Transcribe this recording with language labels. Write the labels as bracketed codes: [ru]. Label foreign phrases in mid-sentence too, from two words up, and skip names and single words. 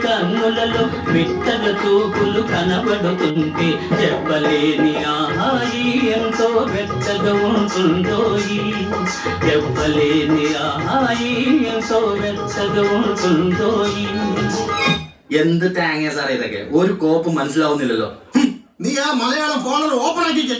[te] కన్నులలో మిట్టల చూపులు కనబడుతుంటే, చెప్పలేని ఆహాయి ఎంతో వెచ్చగా ఉంటుందోయి చెప్పలేని ఆహాయి ఎంతో వెచ్చగా ఉంటుందోయి. [ml] എന്ത് തേങ്ങ സാറേ ഇതൊക്കെ, ഒരു കോപ്പ് മനസ്സിലാവുന്നില്ലല്ലോ. നീ ആ മലയാളം ഫോണിൽ ഓപ്പൺ ആക്കിക്കേ.